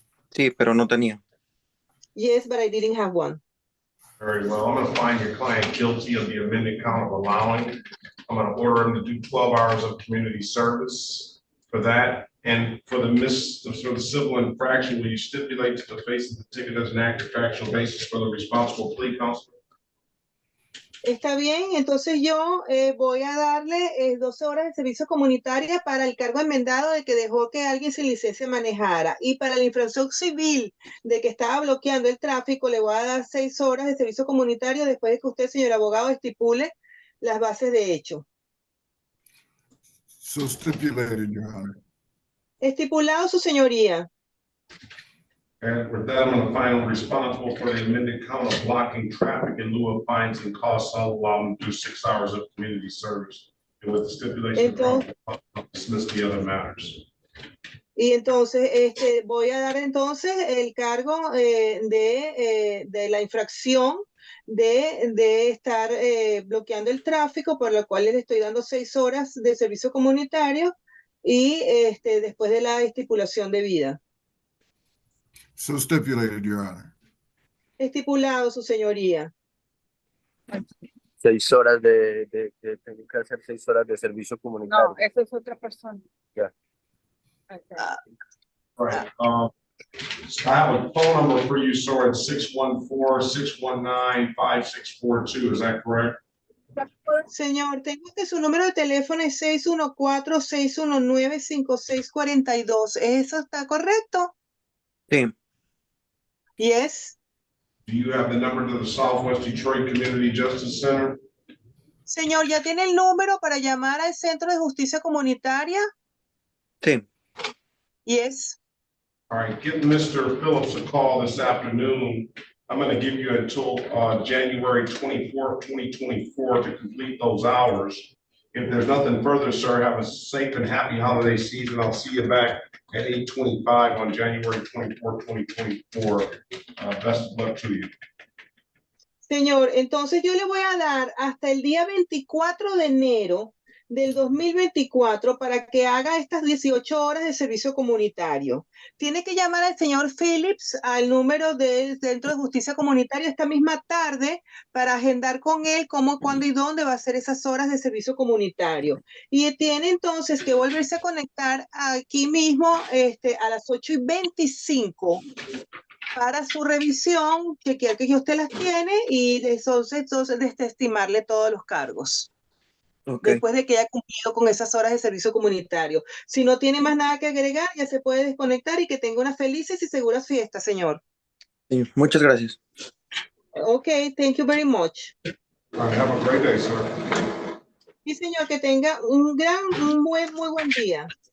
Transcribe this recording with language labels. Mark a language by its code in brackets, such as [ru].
[es] Sí, pero no tenía. [en] Yes, but I didn't have one. Very well. I'm going to find your client guilty of the amended count of allowing. I'm going to order him to do 12 hours of community service for that. And for the civil infraction, will you stipulate to the face of the ticket as an active factual basis for the responsible plea counselor? [es] Está bien, entonces yo voy a darle 12 horas de servicio comunitaria para el cargo enmendado de que dejó que alguien sin licencia manejara. Y para la infracción civil de que estaba bloqueando el tráfico, le voy a dar 6 horas de servicio comunitario después de que usted, señor abogado, estipule las bases de hecho. [en] So stipulated, Your Honor. [es] Estipulado, su señoría. [en] And with that, I'm going to find him responsible for the amended count of blocking traffic in lieu of fines and costs. I'll allow him to do 6 hours of community service. And with the stipulation, I'll dismiss the other matters. [es] Y entonces voy a dar entonces el cargo de la infracción de estar bloqueando el tráfico, por lo cual le estoy dando 6 horas de servicio comunitario y después de la estipulación debida. [en] So stipulated, Your Honor. [es] Estipulado, su señoría. 6 horas tengo que hacer 6 horas de servicio comunitario. No, esa es otra persona. Ya. [en] Right. So I have a phone number for you, sir, at 614-619-5642. Is that correct? [es] Señor, tengo que su número de teléfono es 614-619-5642. ¿Eso está correcto? Sí. [en] Yes. Do you have the number to the Southwest Detroit Community Justice Center? [es] Señor, ¿ya tiene el número para llamar al Centro de Justicia Comunitaria? Sí. [en] Yes. All right, give Mr. Phillips a call this afternoon. I'm going to give you until January 24th, 2024 to complete those hours. If there's nothing further, sir, have a safe and happy holiday season. I'll see you back at 8:25 on January 24th, 2024. Best of luck to you. [es] Señor, entonces yo le voy a dar hasta el día 24 de enero del 2024 para que haga estas 18 horas de servicio comunitario. Tiene que llamar al señor Phillips al número del Centro de Justicia Comunitaria esta misma tarde para agendar con él cómo, cuándo y dónde va a hacer esas horas de servicio comunitario. Y tiene entonces que volverse a conectar aquí mismo a las 8:25 para su revisión, chequear que usted las tiene y entonces desestimarle todos los cargos. [en] Okay. [es] Después de que haya cumplido con esas horas de servicio comunitario. Si no tiene más nada que agregar, ya se puede desconectar y que tenga unas felices y seguras fiestas, señor. Sí, muchas gracias. [en] Okay, thank you very much. All right, have a great day, sir. [es] Sí, señor, que tenga un muy buen día.